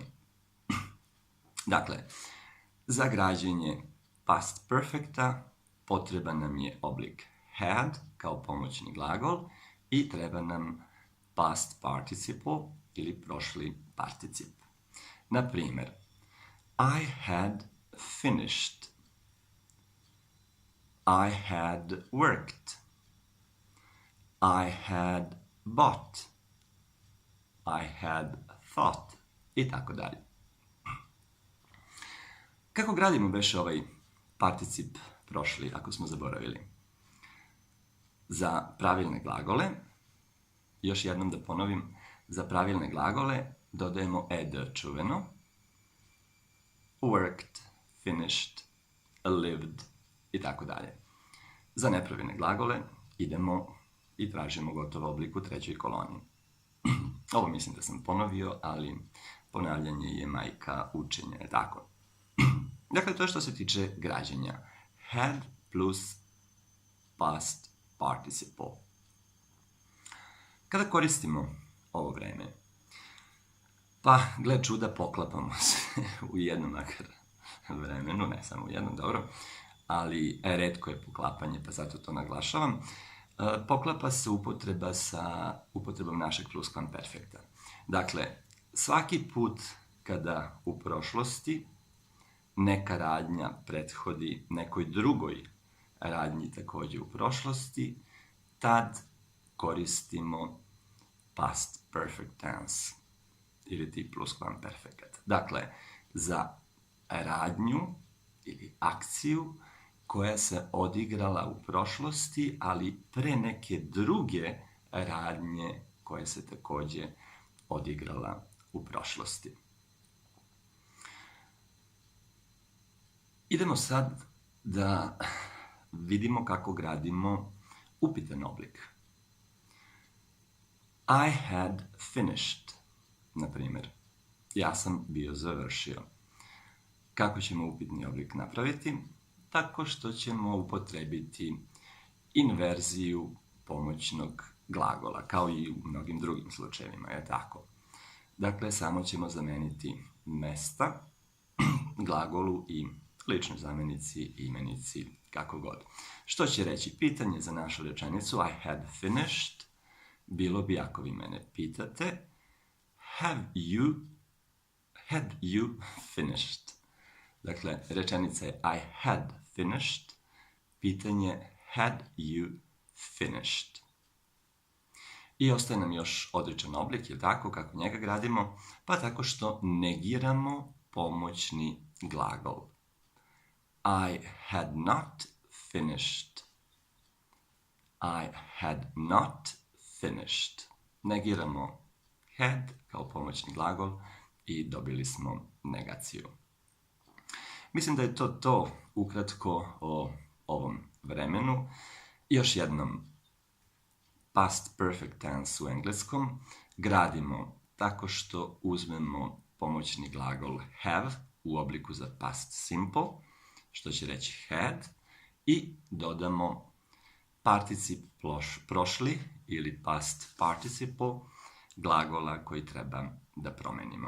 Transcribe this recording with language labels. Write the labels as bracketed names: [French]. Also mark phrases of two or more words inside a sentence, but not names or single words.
[Serbian] Dakle, za građenje [English] past perfecta [Serbian] potreban nam je oblik had kao pomoćni glagol i treba nam [English] past participle [Serbian] ili prošli particip. Na primer, [English] I had finished. I had worked. I had bought. I had thought. [Serbian] I tako dalje. Kako gradimo beše ovaj particip prošli, ako smo zaboravili? Za pravilne glagole, još jednom da ponovim, za pravilne glagole dodajemo ed čuveno, [English] worked, finished, lived [Serbian] i tako dalje. Za nepravilne glagole idemo i tražimo gotov oblik u trećoj koloni. Ovo mislim da sam ponovio, ali ponavljanje je majka učenja, je tako? Dakle, to je što se tiče građenja. [English] Had plus past participle. [Serbian] Kada koristimo ovo vreme, pa, gle čuda, poklapamo se u jednom makar vremenu, ne samo u jednom, dobro, ali retko je poklapanje, pa zato to naglašavam. Poklapa se upotreba sa upotrebom našeg pluskvamperfekta. Dakle, svaki put kada u prošlosti neka radnja prethodi nekoj drugoj radnji takođe u prošlosti, tad koristimo [English] past perfect tense [Serbian] ili ti pluskvamperfekat. Dakle, za radnju ili akciju koja se odigrala u prošlosti, ali pre neke druge radnje koja se takođe odigrala u prošlosti. Idemo sad da vidimo kako gradimo upitan oblik. [English] I had finished, [Serbian] na primjer. Ja sam bio završio. Kako ćemo upitni oblik napraviti? Tako što ćemo upotrebiti inverziju pomoćnog glagola, kao i u mnogim drugim slučajevima, je tako? Dakle, samo ćemo zameniti mesta glagolu i ličnoj zamenici, imenici, kako god. Što će reći pitanje za našu rečenicu [English] I had finished, [Serbian] bilo bi ako vi mene pitate [English] had you finished? [Serbian] Dakle, rečenica je [English] I had finished, [Serbian] pitanje [English] had you finished. [Serbian] I ostaje nam još odričan oblik, je tako, kako njega gradimo? Pa tako što negiramo pomoćni glagol. [English] I had not finished. I had not finished. [Serbian] Negiramo had kao pomoćni glagol i dobili smo negaciju. Mislim da je to ukratko o ovom vremenu. Još jednom, [English] past perfect tense [Serbian] u engleskom gradimo tako što uzmemo pomoćni glagol have u obliku za [English] past simple, [Serbian] što će reći had, i dodamo particip prošli ili [English] past participle [Serbian] glagola koji treba da promenimo.